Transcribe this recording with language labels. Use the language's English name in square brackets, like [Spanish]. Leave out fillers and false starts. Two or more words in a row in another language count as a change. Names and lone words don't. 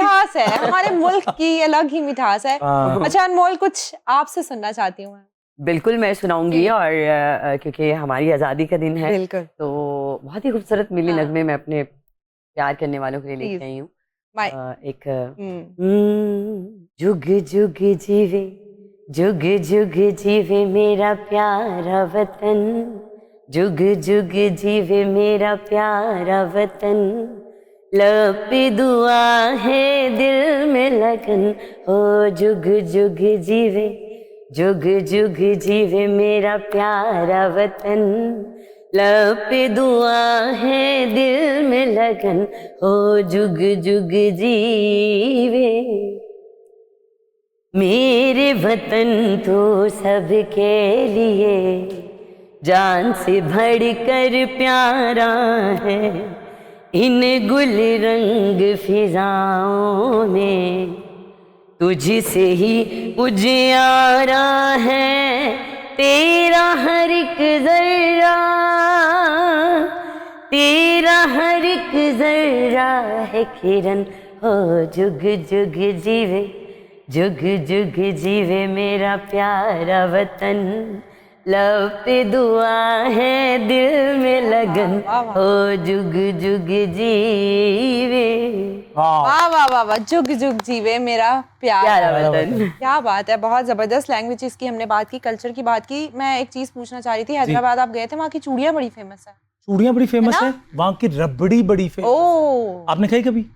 [Hindi] मिठास है हमारे मुल्क की, अलग ही मिठास है। हाँ। अच्छा अनमोल, कुछ आपसे सुनना चाहती हूँ मैं। बिल्कुल मैं सुनाऊंगी। जी। और क्योंकि हमारी आज़ादी का दिन है, बिल्कुल। तो बहुत ही खूबसूरत मिली हाँ। नगमे मैं अपने प्यार करने वालों के लिए लेके Please. आई हूँ। बाय। एक हम्म। जुग जुग जीवे, जुग जुग जीवे मेरा प्यारा वतन, जुग जुग जीवे मेरा प्यारा वतन, लब पे दुआ है दिल में लगन, ओ जुग जुग जीवे, जुग जुग जीवे मेरा प्यारा वतन, लब पे दुआ है दिल में लगन, ओ जुग जुग जीवे। मेरे वतन तो सबके लिए जान से बढ़कर प्यारा है, इन गुल रंग फिजाओं में तुझसे ही उजियारा है, तेरा हर एक जर्रा, तेरा हर एक जर्रा है किरण हो जुग जुग जीवे, जुग जुग जीवे मेरा प्यारा वतन, लब पे दुआ है दिल में लगन हो जुग जुग जीवे, वाह वाह वाह वाह, जुग जुग जीवे मेरा प्यारा प्यार। वतन। क्या बात है, बहुत जबरदस्त लैंग्वेजेस की हमने बात की, कल्चर की बात की। मैं एक चीज पूछना चाह रही थी, हैदराबाद आप गए थे, वहाँ की चूड़ियाँ बड़ी फेमस है। चूड़ियाँ बड़ी फेमस है, वहाँ की रबड़ी बड़ी फेमस। ओह आपने खाई कभी?